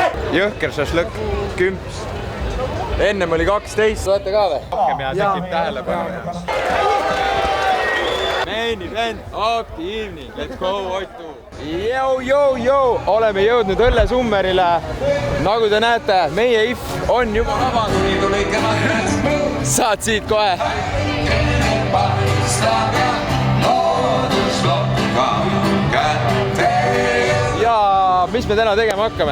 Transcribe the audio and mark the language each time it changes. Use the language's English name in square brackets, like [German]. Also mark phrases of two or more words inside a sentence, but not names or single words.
[Estonian] jõhker šašlõkk, kümps. Ennem oli 12. Saate ka või? Rohkem ja tekib tähelepanu. [English] Main event of the evening. Let's go, Oitu! [Estonian] Oleme jõudnud õllesummerile. Nagu te näete, meie IF on juba avatud. Saad siit kohe. Ja mis me täna tegema hakkame?